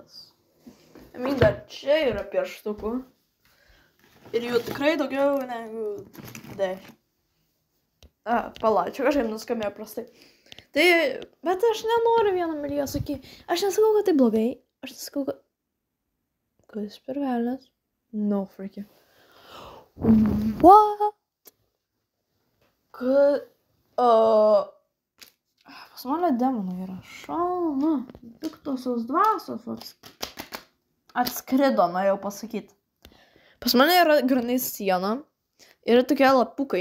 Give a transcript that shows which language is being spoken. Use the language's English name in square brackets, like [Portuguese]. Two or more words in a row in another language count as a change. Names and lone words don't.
[Lithuanian] Dar čia yra pieštukų. Ir jų tikrai daugiau negu 10. Čia kažkaip nuskambėjo prastai. Bet aš nenoriu 1 milijoną sakyti. Aš nesakau, kad tai blogai. Aš nesakau, kad... Kas per velnias? [English] No freaking. What? [Lithuanian] Pas mane demonų yra šalna. Piktosios dvasios atskrido, norėjau pasakyti. Pas mane yra granai siena. Yra tokie lapukai.